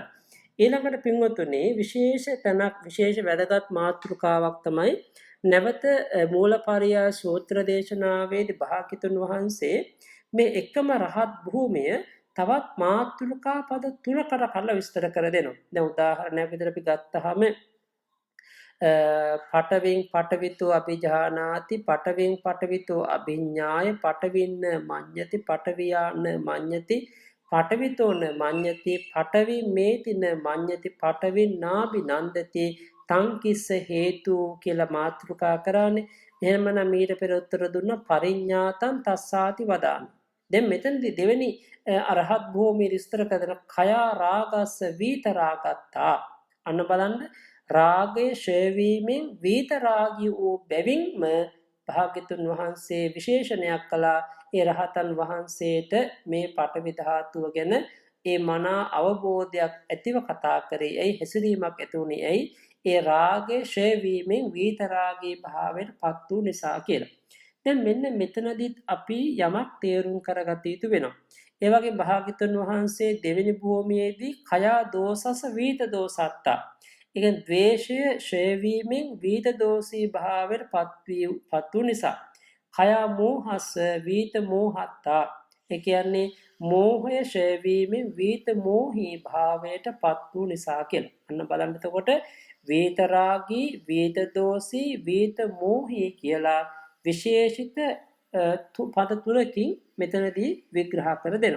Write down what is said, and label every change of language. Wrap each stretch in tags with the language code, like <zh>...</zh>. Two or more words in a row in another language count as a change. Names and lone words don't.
<si>ඊළඟට පින්වතුනි විශේෂ වැදගත් මාතෘකාවක් තමයි නැවත මූලපරියා සූත්‍ර දේශනාවේදී භාග්‍යතුන් වහන්සේ මේ එකම රහත් භූමිය තවත් මාතෘකා පද තුනකට කරලා විස්තර කර දෙනවා. දැන් උදාහරණයක් විදිහට අපි ගත්තාම</si> <pi>පඨවින් පඨවිතෝ අභිජානාති පඨවින් පඨවිතෝ අභිඥාය පඨවින්න මඤ්ඤති පඨවියාන මඤ්ඤති පඨවිතෝන මඤ්ඤති පඨවි මේතින මඤ්ඤති පඨවින් නාබි නන්දති තං කිස්ස හේතු</pi> <si>කියලා මාතෘකා කරානේ. එහෙමනම් ඊට පෙර උත්තර දුන්න</si> <pi>පරිඥාතං තස්සාති වදාමි.</pi> <si>දැන් මෙතනදී දෙවෙනි අරහත් භූමිය විස්තර කරන</si> <pi>khaya ragassa vita ragatta</pi> <si>අන්න බලන්න රාගය ඡය වීමෙන් වීත රාගී වූ බැවින්ම භාග්‍යතුන් වහන්සේ විශේෂණයක් කළා ඒ රහතන් වහන්සේට මේ පඨවි ධාතුව ගැන ඒ මනා අවබෝධයක් ඇතිව කතා කරේ. ඇයි හැසිරීමක් ඇති වුණේ? ඇයි ඒ රාගය ඡය වීමෙන් වීත රාගී භාවයට පත් වූ නිසා කියලා. දැන් මෙන්න මෙතනදිත් අපි යමක් තේරුම් කරගත යුතු වෙනවා. ඒ වගේ භාග්‍යතුන් වහන්සේ දෙවෙනි භූමියේදී</si> <pi>khaya dosasa vita dosatta</pi> <si>ඒ කියන්නේ ද්වේෂය ඡය වීමෙන් වීත දෝෂී භාවයට පත් වූ නිසා</si> <pi>khaya mohassa vita mohatta</pi> <si>ඒ කියන්නේ මෝහය ඡය වීමෙන් වීත මෝහී භාවයට පත් වූ නිසා කියලා. අන්න බලන්න එතකොට වීත රාගී වීත දෝෂී වීත මෝහී කියලා විශේෂිත පද තුනකින් මෙතනදී විග්‍රහ කර දෙනවා.</si>